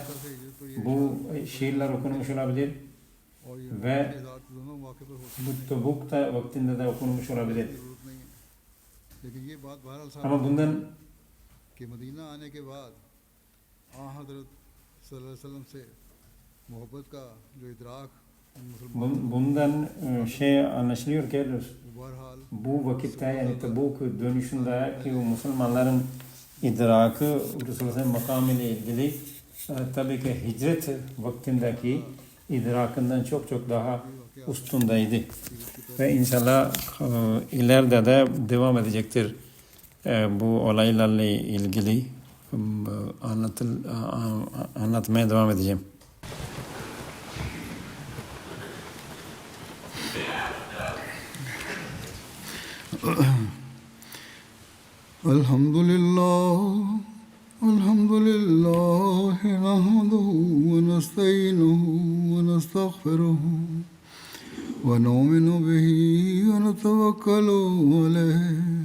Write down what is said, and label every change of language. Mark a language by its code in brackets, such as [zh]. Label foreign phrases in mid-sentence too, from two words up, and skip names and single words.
[ur] مکہ سے ہجرت پر یہ [tr] bu şiirler okunmuş olabilir [ur] اور یہ [tr] ve [ur] ازات دونوں موقعے پر ہو [tr] bu Tebuk'ta vaktinde de okunmuş olabilir. [ur] ضرورت نہیں ہے لیکن یہ بات بہرحال صاحب [tr] Ama bundan [ur] کہ مدینہ آنے کے بعد آنحضرت [ar] صلى الله عليه وسلم [ur] سے محبت کا جو ادراک [tr] Bundan anlaşılıyor ki [ur] بہرحال [tr] bu vakitte yani Tabuk dönüşünde ki o Müslümanların idrakı Resulullah'ın makamı ile ilgili tabii ki hicret vaktindeki idrakından çok çok daha üstündeydi. Ve inşallah ileride de devam edecektir bu olaylarla ilgili anlatmaya devam edeceğim. [ar] الحمد لله نحمده ونستعينه ونستغفره ونؤمن به ونتوكل عليه